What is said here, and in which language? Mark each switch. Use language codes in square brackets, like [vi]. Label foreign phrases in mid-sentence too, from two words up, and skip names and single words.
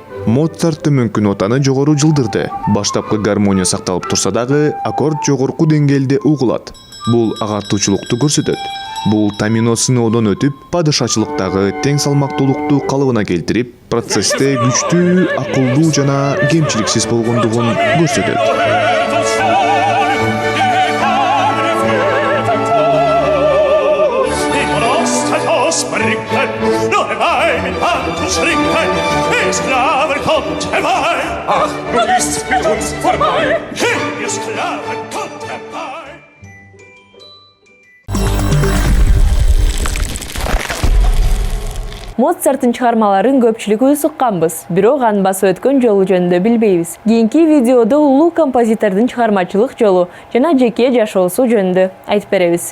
[ky] Моцарт төмөнкү нотаны жогору жылдырды. Баштапкы гармония сакталып турса дагы, аккорд жогорку деңгээлде угулат. Бул агартуучулукту көрсөтөт. Бул тамино сыноодон өтүп, падышачылыктагы тең салмактуулукту калыбына келтирип, процессте күчтүү, акылдуу жана кемчиликсиз болгондугун көрсөтөт. [de] Ach, du bist mit uns vorbei. Hey, ihr Sklaven, kommt herbei. [ky] Моцарттын чыгармаларын көпчүлүк укканбыз, бирок анын басып өткөн жолу жөнүндө билбейбиз. Кийинки видеодо улуу композитордун чыгармачылык жолу жана жеке жашоосу жөнүндө айтып беребиз.